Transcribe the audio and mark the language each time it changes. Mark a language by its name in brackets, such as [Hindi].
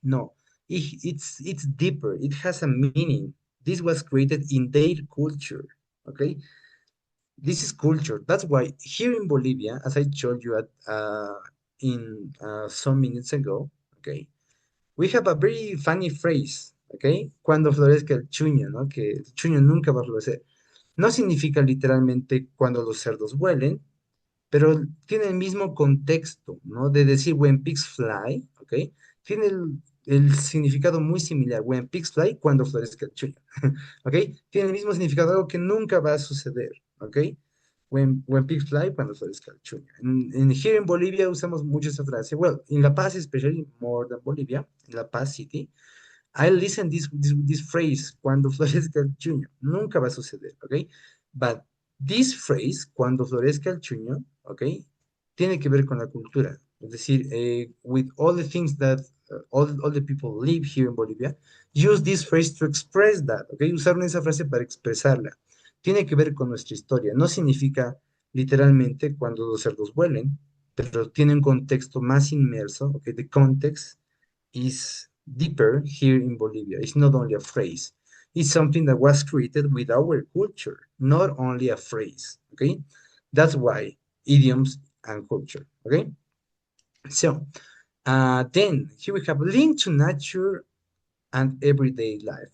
[English] No, it's deeper. It has a meaning. This was created in their culture. Okay, this is culture. That's why here in Bolivia, as I told you in some minutes ago, okay, we have a very funny phrase. ¿ok? [Spanish] Cuando florezca el chuño, ¿no? Que el chuño nunca va a florecer. No significa literalmente cuando los cerdos vuelen, pero tiene el mismo contexto, ¿no? De decir [English] when pigs fly, [Spanish] ¿ok? Tiene el significado muy similar, when pigs fly, cuando florezca el chuño, ¿ok? Tiene el mismo significado, algo que nunca va a suceder, ¿ok? [English] When pigs fly, [Spanish] cuando florezca el chuño. [English] Here in Bolivia [Spanish] usamos mucho esa frase. [English] Well, in La Paz, especially more than Bolivia, in La Paz City, I listen this phrase, [Spanish] cuando florezca el chuño. Nunca va a suceder, ¿ok? [English] But this phrase, [Spanish] cuando florezca el chuño, [English] ¿ok? [Spanish] Tiene que ver con la cultura. Es decir, [English] with all the things that all the people live here in Bolivia, use this phrase to express that, ¿ok? [Spanish] Usaron esa frase para expresarla. Tiene que ver con nuestra historia. No significa literalmente cuando los cerdos vuelen, pero tiene un contexto más inmerso, ¿ok? [English] The context is deeper here in Bolivia. It's not only a phrase. It's something that was created with our culture, not only a phrase. Okay, that's why idioms and culture. Okay, so then here we have link to nature and everyday life.